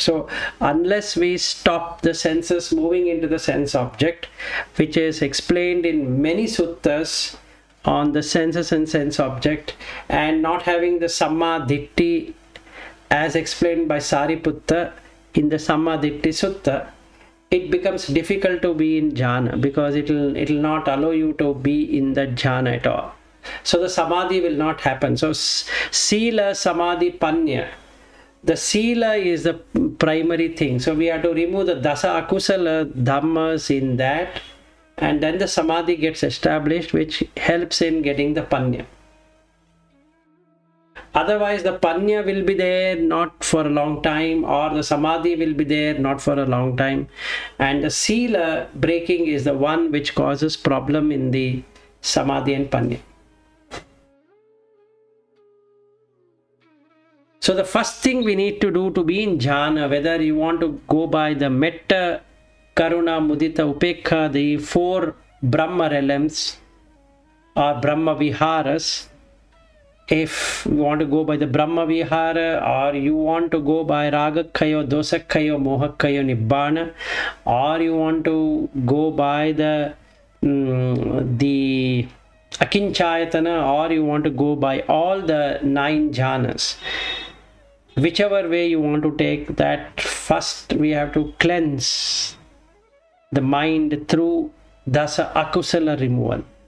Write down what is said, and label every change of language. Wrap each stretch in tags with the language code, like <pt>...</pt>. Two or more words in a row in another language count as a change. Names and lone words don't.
<en>So unless we stop the senses moving into the sense object, which is explained in many suttas on the senses and sense object, and not having the Samadhi as explained by Sariputta in the Samadhi Sutta, it becomes difficult to be in jhana, because it will not allow you to be in the jhana at all. So the samadhi will not happen.</en> <pi>So sila, samadhi, panya,</pi> <en>the sila is the primary thing. So we have to remove the</en> <pi>dasa akusala dhammas</pi> <en>in that, and then the samadhi gets established, which helps in getting the panya. Otherwise, the panya will be there not for a long time, or the samadhi will be there not for a long time. And the sila breaking is the one which causes problem in the samadhi and panya. So the first thing we need to do to be in jhana, whether you want to go by the</en> <pi>metta, karuna, mudita, upekha,</pi> <en>the 4 Brahma realms or Brahma viharas, if you want to go by the Brahma vihara, or you want to go by</en> <pi>ragakhayo, dosakhayo, mohakhayo, nibbana,</pi> <en>or you want to go by the akinchayatana, or you want to go by all the 9 jhanas. Whichever way you want to take that, first we have to cleanse the mind through</en> <pi>dasa akusala</pi> <en>removal.</en>